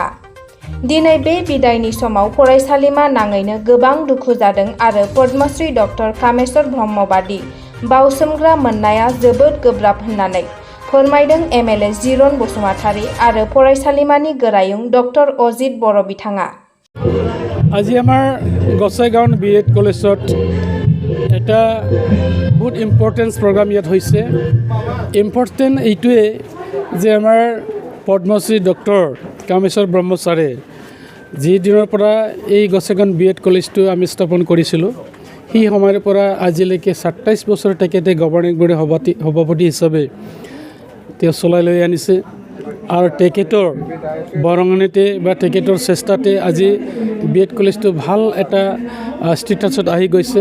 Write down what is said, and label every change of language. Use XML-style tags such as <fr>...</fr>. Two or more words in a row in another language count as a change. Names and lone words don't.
<brx>दिनै बे बिदायनि समाव फरायसालिमा नाङैनो गोबां दुखु जादों आरो पद्मश्री डक्टर कामेश्वर ब्रह्म बादि बावसोमग्रा मोननाया जोबोद गोब्राब होननानै फोरमायदों एमएलए जिरन बसुमतारी आरो फरायसालिमानि गोरायुं डक्टर अजित बर' बिथाङा।</brx> <as>আজি আমাৰ গসাইগাঁও BEd কলেজত এটা বহুত</as> <en>important program</en> <as>ইয়াত হৈছে। ইম্পৰ্টেণ্ট এইটোৱে যে আমাৰ পদ্মশ্ৰী ডক্টৰ কামেশ্বৰ ব্ৰহ্ম ছাৰে যি দিনৰ পৰা এই গসাইগাঁও BEd কলেজটো আমি স্থাপন কৰিছিলোঁ, সেই সময়ৰ পৰা আজিলৈকে 27 বছৰ তেখেতে</as> <en>governing board</en> <as>সভাপতি হিচাপে তেওঁ চলাই লৈ আনিছে আৰু তেখেতৰ বৰঙণিতে বা তেখেতৰ চেষ্টাতে আজি BEd কলেজটো ভাল এটা ষ্টেটাছত আহি গৈছে।</as>